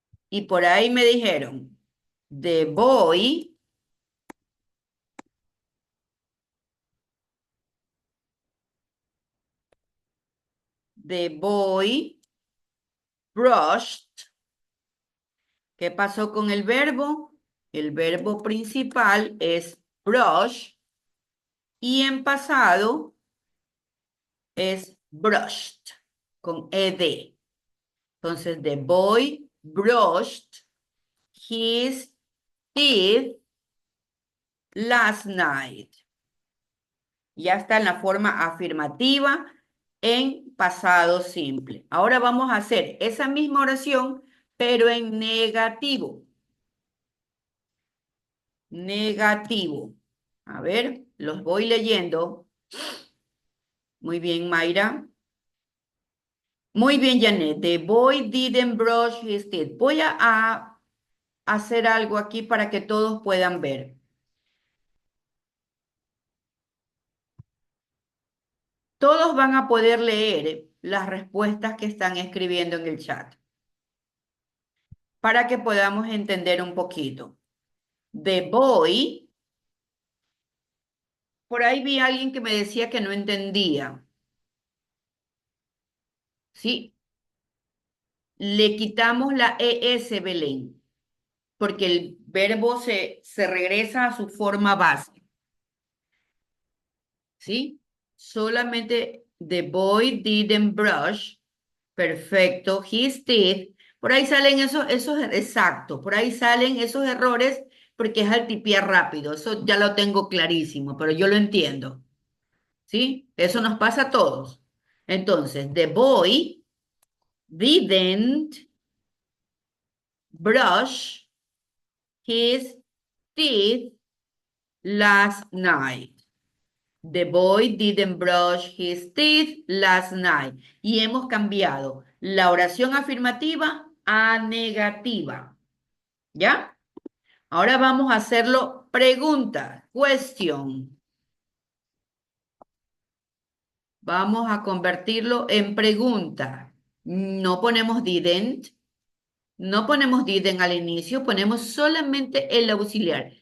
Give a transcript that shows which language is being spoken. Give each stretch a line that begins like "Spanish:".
Spanish: Y por ahí me dijeron,
English: the boy, the boy brushed.
Spanish: ¿Qué pasó con el verbo? El verbo principal es brush y en pasado es brushed con ed. Entonces,
English: the boy brushed his teeth last night.
Spanish: Ya está en la forma afirmativa en pasado simple. Ahora vamos a hacer esa misma oración, pero en negativo. Negativo. A ver, los voy leyendo. Muy bien, Mayra. Muy bien, Janet.
English: The boy didn't brush his teeth.
Spanish: Voy a hacer algo aquí para que todos puedan ver. Todos van a poder leer las respuestas que están escribiendo en el chat para que podamos entender un poquito.
English: The boy,
Spanish: por ahí vi a alguien que me decía que no entendía. ¿Sí? Le quitamos la ES, Belén, porque el verbo se regresa a su forma base. ¿Sí? Solamente
English: the boy didn't brush.
Spanish: Perfecto.
English: His teeth.
Spanish: Por ahí salen esos, exacto, por ahí salen esos errores porque es al tipear rápido. Eso ya lo tengo clarísimo, pero yo lo entiendo. ¿Sí? Eso nos pasa a todos. Entonces,
English: the boy didn't brush his teeth last night. The boy didn't brush his teeth last night.
Spanish: Y hemos cambiado la oración afirmativa a negativa. ¿Ya? Ahora vamos a hacerlo pregunta, question. Vamos a convertirlo en pregunta. No ponemos didn't, no ponemos didn't al inicio, ponemos solamente el auxiliar.